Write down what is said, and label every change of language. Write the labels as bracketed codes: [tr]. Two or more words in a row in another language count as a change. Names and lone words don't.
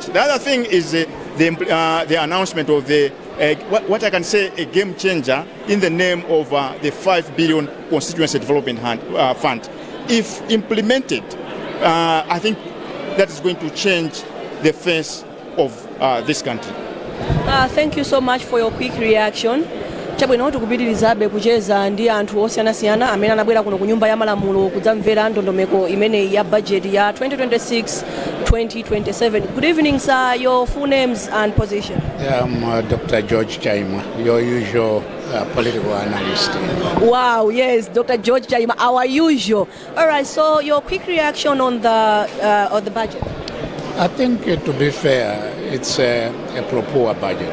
[en] The other thing is the announcement of what I can say a game changer in the name of the 5 billion Constituency Development Fund. If implemented, I think that is going to change the face of this country. Thank you so much for your quick reaction. [ny] Chabwino tikupitirizabe kucheza ndi anthu osiyanasiyana amene anabwera kuno ku nyumba ya malamulo kudzamvera ndondomeko imene ya budget ya 2026-2027. [en] Good evening, sir. Your full names and position. I'm Dr. George Chaima, your usual political analyst. Wow, yes, Dr. George Chaima, our usual. All right, so your quick reaction on the budget. I think, to be fair, it's a pro-poor budget.